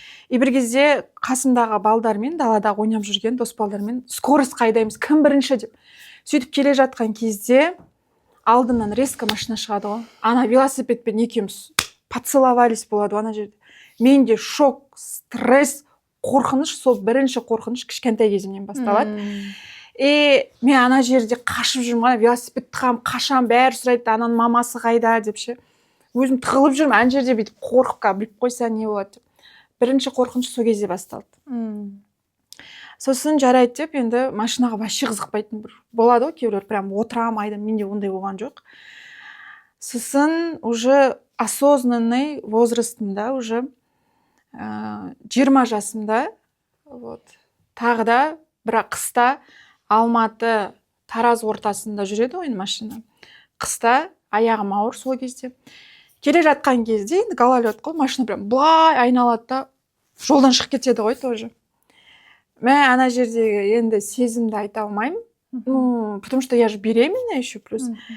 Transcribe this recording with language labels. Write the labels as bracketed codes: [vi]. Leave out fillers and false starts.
[kk] И бір кезде қасымдағы балдармен, далада ойнап жүрген дос балдармен скорость айдаймыз, кім бірінші деп. Сөйтіп келе жатқан кезде алдымнан резко машина шығады ғой. Ана велосипедпен екеуміз поцеловались болады ана жерде. Менде шок, стресс, қорқыныш, сол бірінші қорқыныш кішкентай кезімнен басталады. Мен ана жерде қашып жүрмін, велосипед қашам, бәрі сұрайды, ананың мамасы қайда деп ше. Өзім тығылып жүрмін, ана жерде бүйтіп қорқыққа біліп қойса не болады деп. Бірінші қорқыныш сол кезде басталды. Сосын жарайды деп, енді машинаға вообще қызықпайтын бір болады ғой, кейбіреулер прям отырам айдам, менде ондай болған жоқ. Сосын уже осознанный возрастымда, уже 20 жасымда, тағы да бірақ қыста Алматы Тараз ортасында жүреді ойын машина. Қыста аяғым ауыр сол кезде. Келе жатқан кезде енді гололед қой, машина прям былай айналады да жолдан шығып кетеді ғой тоже. Мен ана жердегі енді сезімді айта алмаймын. [ru] Потому что я же беременна еще плюс.